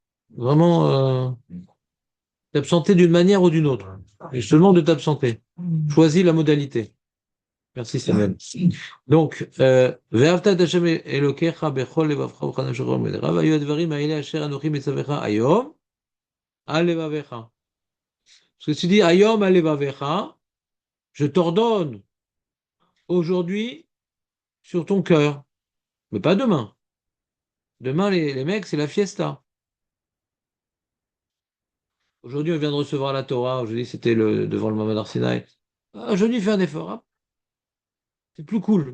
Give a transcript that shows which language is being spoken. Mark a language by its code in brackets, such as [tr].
[fr] Vraiment t'absenter d'une manière ou d'une autre. Et je te demande de t'absenter. Choisis la modalité. Merci Samuel. Donc, [he] ואהבת את השם אלוקיך בכל לבבך ובכל נפשך ובכל מאודך, והיו הדברים האלה אשר אנוכי מצווך היום על לבביך. [fr] Parce que tu dis [he] Ayom al levavecha, [fr] je t'ordonne aujourd'hui sur ton cœur, mais pas demain. Demain, les mecs, c'est la fiesta. Aujourd'hui, on vient de recevoir la Torah. Aujourd'hui, c'était devant le Mamad Arsinaï. Ah, aujourd'hui, il fait un effort. Hein. C'est plus cool.